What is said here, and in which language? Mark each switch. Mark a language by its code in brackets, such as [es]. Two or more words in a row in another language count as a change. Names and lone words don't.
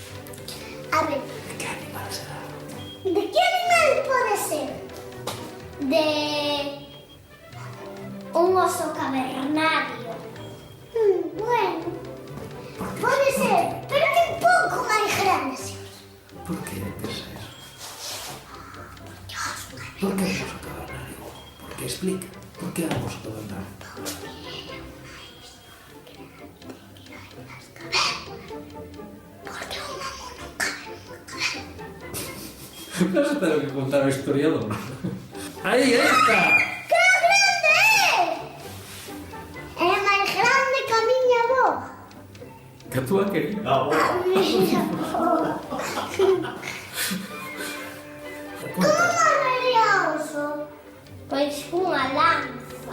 [gl] A ver. De que animal será? De que animal pode ser? De un oso cavernario. Bueno, pode ser, pero que un pouco máis grande, señor. [es] ¿Por qué piensa eso? ¿Por qué un oso cavernario? ¿Por qué explica? ¿Por qué un oso cavernario? Porque un mono nunca No se tengo que contar al historiador. ¡Ahí está! [gl] ¡Que grande é! É máis grande que a miña boca. Que a túa querida. A miña boca. Como morrería o oso? Pois cunha lanza.